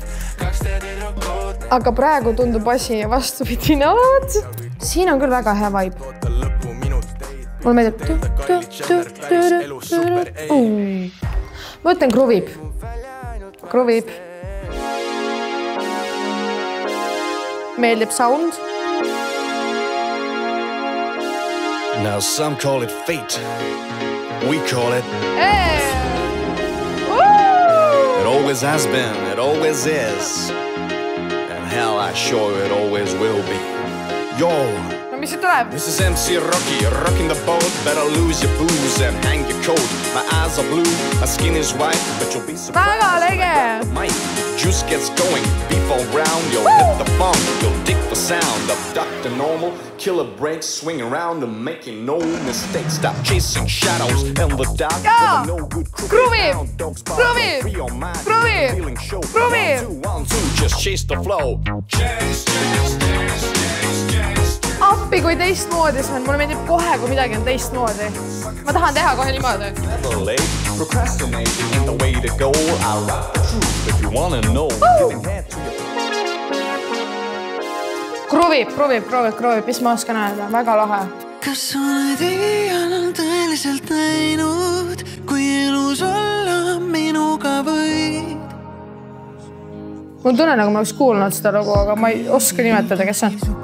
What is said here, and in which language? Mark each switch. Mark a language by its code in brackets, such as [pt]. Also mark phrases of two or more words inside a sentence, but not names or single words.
[et] Aga praegu tundub asi vastupidine olevat. Siin on küll väga hea vibe. Mulle meeldib. Ma ütlen kruvib. Kruvib. Meeldib sound. [en] Now some call it fate. We call it. It always has been, it always is. And hell, I'm sure it always will be. Yo! [et] No mis see tuleb? [en] This is MC Rocky, rocking the boat. Better lose your booze and hang your coat. My eyes are blue, my skin is white. But you'll be surprised. [et] Väga lege! [en] Mike, juice gets going. Beef all round, you'll hit the funk. You'll dig the sound of Dr. Normal. Killer breaks, swing around and making no mistakes. Stop chasing shadows in the dark. [et] Ja! Kruvib! Kruvib! Kruvib! Kruvib! [en] 1, 2, just chase the flow. [et] Appi, kui teistmoodi see on. Mulle meeldib kohe, kui midagi on teistmoodi. Ma tahan teha kohe niimoodi. [en] Procrastinating in the way to go. I'll rock the truth if you wanna know. [et] Kruvib, mis ma oskan öelda, väga lahe. Kas oled iial tõeliselt näinud, kui elus olla minuga võid? Mul tunne, nagu ma oleks kuulnud seda lugu, aga ma ei oska nimetada, kes on.